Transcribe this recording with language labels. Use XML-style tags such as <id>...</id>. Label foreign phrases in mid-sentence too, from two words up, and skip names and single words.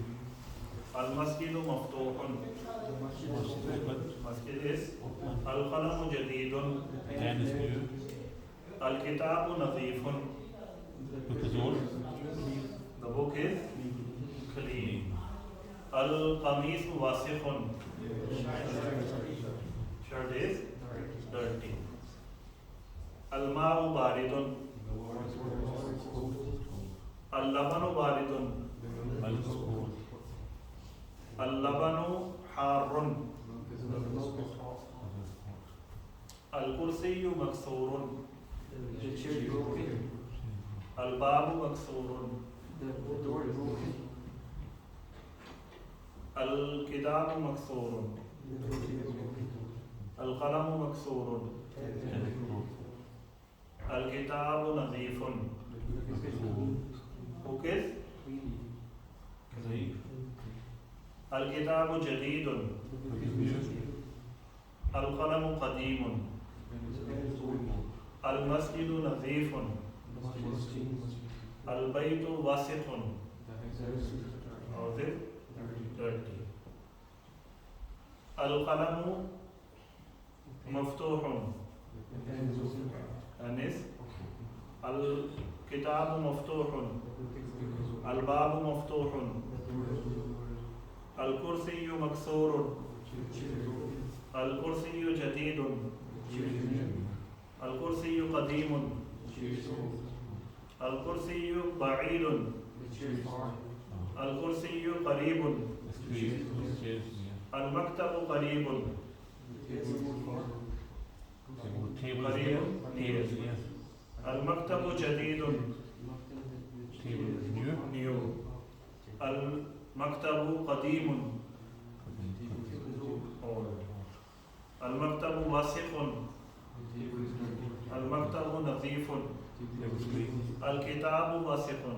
<ar>المسجدُ مفتوحٌ,</ar> <en>masjid is.</en> <ar>القلمُ جديدٌ,</ar> <en>Pen is new.</en> <ar>الكتابُ نظيفٌ,</ar> <en>Book is old. the book is clean.</en> <ar>القميصُ وسخٌ,</ar> <en>shirt is dirty.</en> <ar>الماءُ باردٌ، اللبنُ باردٌ,</ar> <en>Milk is cold.</en> <ar>اللبنُ حارٌّ، الكرسيُّ مكسورٌ، البابُ مكسورٌ، الكتابُ مكسورٌ، القلمُ مكسورٌ، الكتابُ نظيفٌ.</ar> <en>Book is Clean.</en> <ar>الكتابُ جديدٌ، القلمُ قديمٌ، المسجدُ نظيفٌ، البيتُ وسخٌ,</ar> <hi>और फिर dirty.</hi> <ar>القلمُ مفتوحٌ,</ar> <en>and is</en> <ar>الكتابُ مفتوحٌ، البابُ مفتوحٌ، الكرسيُّ مكسورٌ, الكرسي جديد الكرسي قديم الكرسي بعيد الكرسي قريب المكتب قريب المكتب جديد new المكتب قديم old المكتب واسع المكتب نظيف الكتاب واسع</ar>